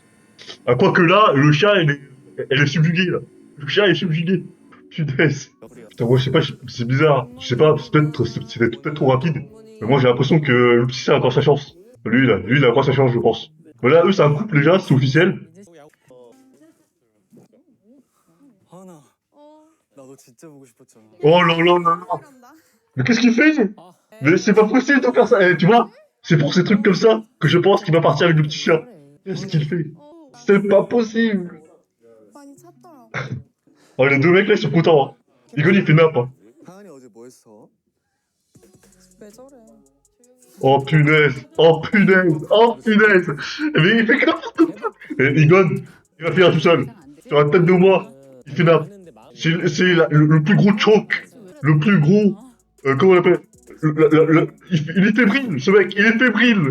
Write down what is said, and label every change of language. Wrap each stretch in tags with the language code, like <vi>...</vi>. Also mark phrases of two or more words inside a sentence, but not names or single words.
<fr>Ah, quoique là, le chat, elle est subjuguée, là. Le chat est subjugué. Punaise. Putain, moi, je sais pas, c'est bizarre. Je sais pas, c'était peut-être trop rapide. Mais moi, j'ai l'impression que l'opticien a encore sa chance. Lui, il a encore sa chance, je pense. Voilà, eux, c'est un couple, déjà, c'est officiel.</fr> <ko>하나, 어. 나 너 진짜 보고 싶었잖아.</ko> <fr>Oh là là là là. Mais qu'est-ce qu'il fait? Mais c'est pas possible de faire ça. Eh, tu vois, c'est pour ces trucs comme ça que je pense qu'il va partir avec l'opticien. Qu'est-ce qu'il fait? C'est pas possible.</fr> <ko>많이 찼더라고.</ko> <fr>Oh, les deux mecs là, ils sont contents. Hein. Egon, il fait nappe. Hein.</fr> <ko>하은이 어제 뭐 했어? 왜 저래?</ko> <fr>Oh punaise. Oh punaise. Oh punaise. Mais il fait que n'importe quoi. Et Egon, il va finir tout seul. Sur la tête de moi, il fait nappe. C'est le plus gros choke. Le plus gros. Comment on l'appelle? Il est fébrile, ce mec. Il est fébrile.</fr>